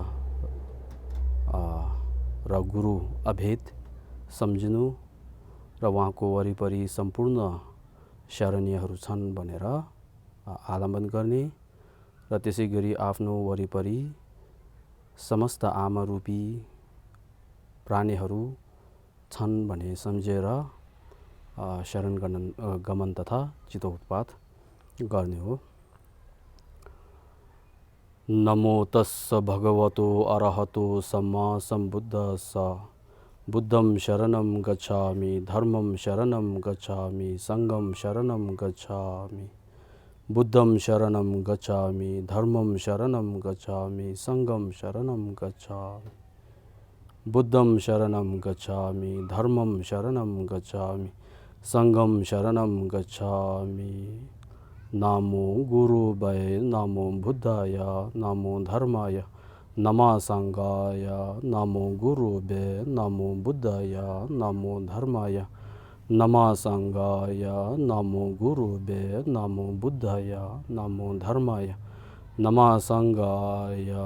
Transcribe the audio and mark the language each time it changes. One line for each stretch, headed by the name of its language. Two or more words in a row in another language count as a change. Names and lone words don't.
Nepali: र गुरु अभेद सम्झिनु र उहाँको वरिपरि सम्पूर्ण शरणीयहरू छन् भनेर आलम्बन गर्ने र त्यसै गरी आफ्नो वरिपरि समस्त आमा रूपी प्राणीहरू छन् भने सम्झेर शरण गमन तथा चित्तोत्पात गर्ने हो।
Pali: नमो तस्स भगवतो अरहतो सम्मा सम्बुद्धस्स।
Sanskrit: बुद्धं शरणं गच्छामि, धर्मं शरणं गच्छामि, संघं शरणं गच्छामि। बुद्धं शरणं गच्छामि, धर्मं शरणं गच्छामि, संघं शरणं गच्छामि। बुद्धं शरणं गच्छामि, धर्मं शरणं गच्छामि, संघं शरणं गच्छामि। नमो गुरुवे नमो बुद्धाय नमो धर्माय नमः संघाय। नमो गुरुवे नमो बुद्धाय नमो धर्माय नमः संघाय। नमो गुरुवे नमो बुद्धाय नमो धर्माय नमः संघाय।